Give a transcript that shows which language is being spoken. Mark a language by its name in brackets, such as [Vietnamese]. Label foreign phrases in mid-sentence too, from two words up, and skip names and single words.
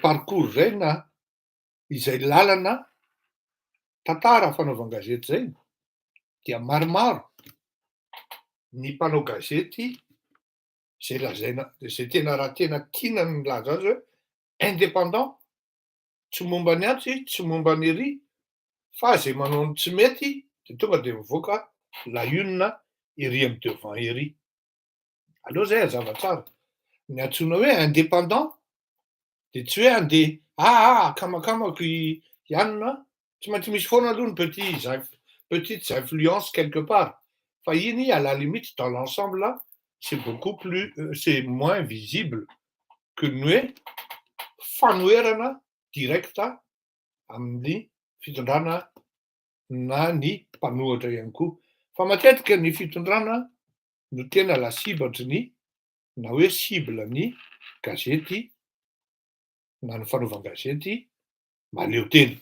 [Malagasy] parcours zay na izay lalana tantara fanaovan-gazety zay, dia maromaro ny mpanao gazety zay lazaina zay tena raha tena tiana ny milaza azy hoe indépendant, tsy momba ny antsy, tsy momba ny ery, fa zay manao ny tsy mety de tonga de mivoaka [French] la une [Malagasy] ery am-devant ery. Aleo zay hazava tsara, ny antsoina hoe indépendant de tsy hoe andeha akamakamaky ianona, tsy maintsy misy foana aloha ny [French] petites influences quelque part, [Malagasy] fa iny [French] à la limite dans l'ensemble c'est moins visible que [Malagasy] ny hoe fanoherana directa amin'ny fitondrana na ny mpanohatra ihany koa. Fa matetika ny fitondrana no tena [French] la cible- [Malagasy] ny na hoe cible-ny gazety na ny fanaovan-gazety mahaleo tena.